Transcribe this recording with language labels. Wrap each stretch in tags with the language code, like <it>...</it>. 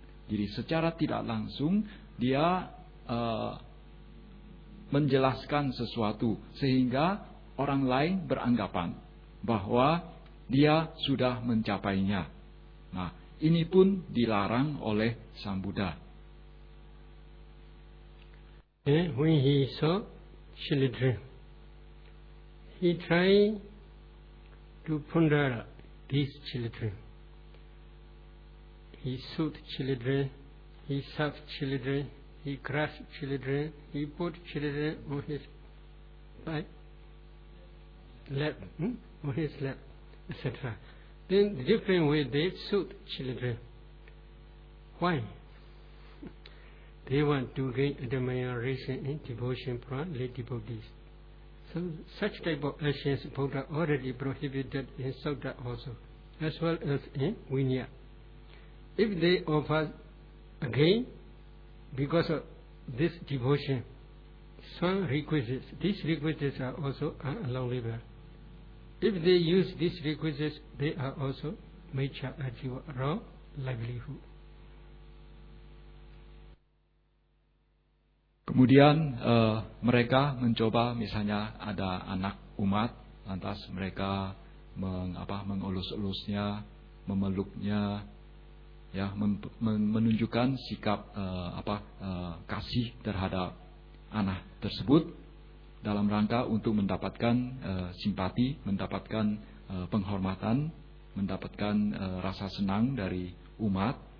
<id>Jadi secara tidak langsung dia menjelaskan sesuatu sehingga orang lain beranggapan bahwa dia sudah mencapainya. Nah, ini pun dilarang oleh Sang Buddha.</id> <en>When he saw children, he tried to ponder these children. He soothed children, he served children, he crushed children, he put children on his lap. On his lap, etc. Then different way they soothe children. Why? They want to gain admiration and devotion from lay devotees. So such type of actions Buddha already prohibited in Sutta also, as well as in Vinaya. If they offer again because of this devotion, some requisites, these requisites are also unallowable. If they use these requisites, they are also mecha ajiva, wrong livelihood.</en> <id>Kemudian mereka mencoba, misalnya ada anak umat, lantas mereka mengelus-elusnya, memeluknya, ya, menunjukkan sikap kasih terhadap anak tersebut dalam rangka untuk mendapatkan simpati, mendapatkan penghormatan, mendapatkan rasa senang dari umat.</id>